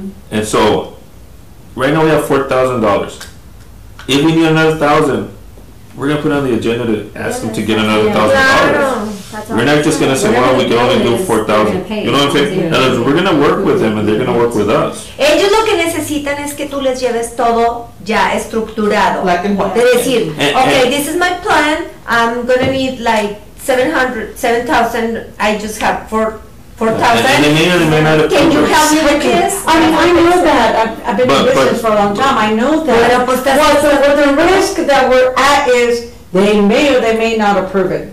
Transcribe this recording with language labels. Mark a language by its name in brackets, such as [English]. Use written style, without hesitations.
[English] And so, right now we have $4,000. If we need another 1,000, we're gonna put on the agenda to ask them to get another $1,000. We're not just gonna say, well, we can only do 4,000. You know what I'm saying? In other words, we're gonna work with them and they're gonna work with us. [Spanish] Ellos lo que necesitan es que tú les lleves todo ya estructurado. [English] Black and white. [Spanish] De decir, [English] okay, this is my plan, I'm gonna need like 7,000, I just have 4,000. And they may or they may not Can you approve it. help me with this? I mean, I know that, I've been in But- business for a long time, I know that. [Spanish] Bueno, pues, [English] Well, the risk that we're at is, they may or they may not approve it.